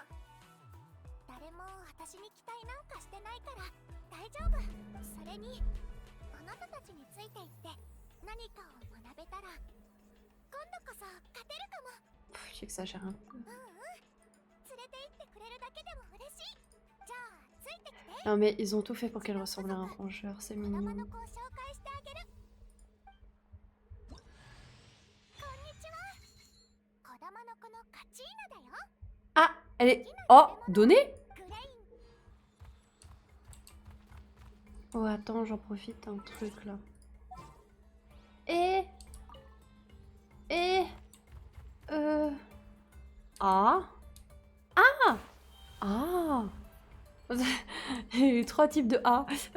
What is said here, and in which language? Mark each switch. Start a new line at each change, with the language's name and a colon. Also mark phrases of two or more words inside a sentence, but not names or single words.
Japanese: 誰も私に期待なんかしてないから大丈夫。それにあなたたちについていって何かを学べたら今度こそ勝てるかも。
French: J'exagère un peu.
Japanese: 連れて行ってくれるだけでも嬉しい。じゃあついてきて。
French: Non mais ils ont tout fait pour qu'elle ressemble à un rongeur, c'est
Japanese: 子供の
French: mignon.
Japanese: 子を紹介してあげる。こんにちは。子供の子のカチーナだよ。
French: Ah, elle est... Oh, donnée?
Japanese: グレイン。
French: Oh attends, j'en profite un truc là. Et... Ah. Ah. Ah. Il y a eu 3 types de A.